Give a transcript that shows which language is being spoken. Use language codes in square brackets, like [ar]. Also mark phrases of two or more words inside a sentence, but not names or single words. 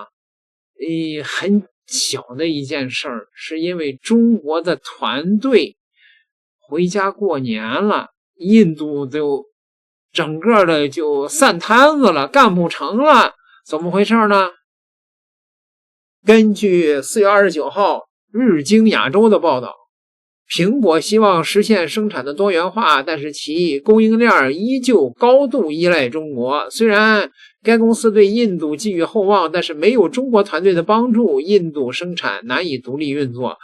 [zh] 很小的一件事兒，是因為中國的團隊回家過年了，印度就整個的就散攤子了，幹不成了。怎麼回事呢？根據4月29號日經亞洲的報道，蘋果希望實現生產的多元化，但是其供應鏈依舊高度依賴中國。雖然該公司對印度寄予厚望，但是沒有中國團隊的幫助，印度生產難以獨立運作。